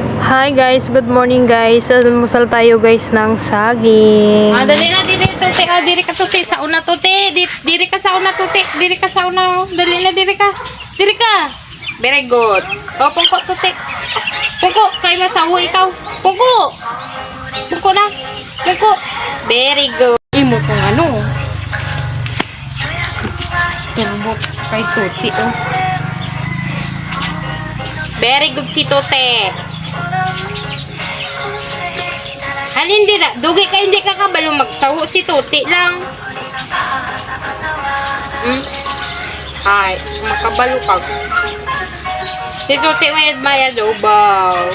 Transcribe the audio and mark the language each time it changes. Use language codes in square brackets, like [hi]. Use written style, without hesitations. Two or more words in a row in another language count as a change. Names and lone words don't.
[en] Hi guys, good morning guys. [tl] Almusal tayo guys ng saging. [hil] Dali na diri tuti. Diri ka tuti sa una tuti. Diri ka sa una tuti. Diri ka sa una. Dali na diri ka. Diri ka. [en] Very good. [hil] Pungko tuti. Pungko kay masawo ikaw. Pungko. Pungko na. Pungko. [en] Very good. [hil] Imo tong ano. Tumbok kay tuti oh. [en] Very good si Tote. [hil] Halin di na, dugi ka hindi ka kabalo magsawo si Tote lang. Ay, makabalo ka. Si Tote mayad daw ba?